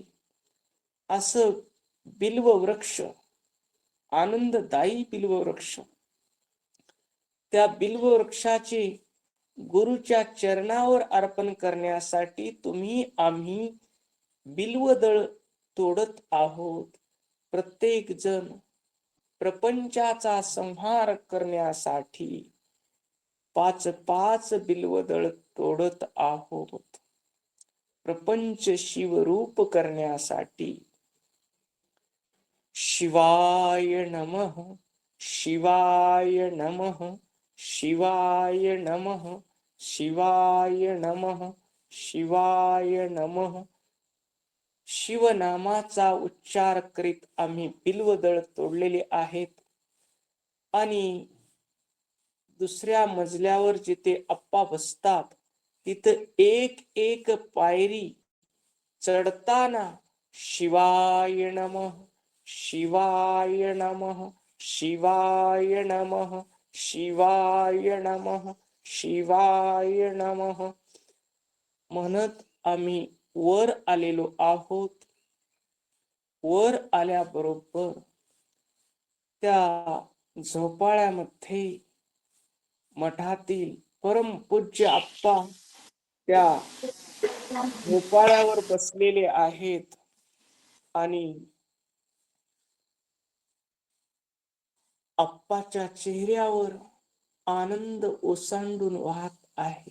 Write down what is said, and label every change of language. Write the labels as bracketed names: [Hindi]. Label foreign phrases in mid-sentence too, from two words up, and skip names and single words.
[Marathi] असं बिल्व वृक्ष, आनंददायी बिल्व वृक्ष, त्या बिल्व वृक्षाचे गुरुच्या चरणावर अर्पण करण्यासाठी तुम्ही आम्ही बिल्वदळ तोडत आहोत. प्रत्येक जण प्रपंचाचा संहार करण्यासाठी 5-5 बिल्वदळ तोडत आहोत. प्रपंच शिवरूप करण्यासाठी. [Sanskrit] शिवाय नमः, शिवाय नमः, शिवाय नमः, शिवाय नमः, शिवाय नमः. [Marathi] शिवनामाचा उच्चार करीत आम्ही बिल्वदळ तोडलेले आहेत. आणि दुसऱ्या मजल्यावर जिथे आप्पा बसतात तिथं एक एक पायरी चढताना [Sanskrit] शिवाय नमः, शिवाय नमः, शिवाय नमः, शिवाय नमः, शिवाय नमः [Marathi] म्हणत आम्ही वर आलेलो आहोत. वर आल्याबरोबर त्या झोपाळ्यामध्ये मठातील परमपूज्य आप्पा त्या झोपाळ्यावर बसलेले आहेत आणि आप्पाच्या चेहऱ्यावर आनंद ओसांडून वाहत आहे.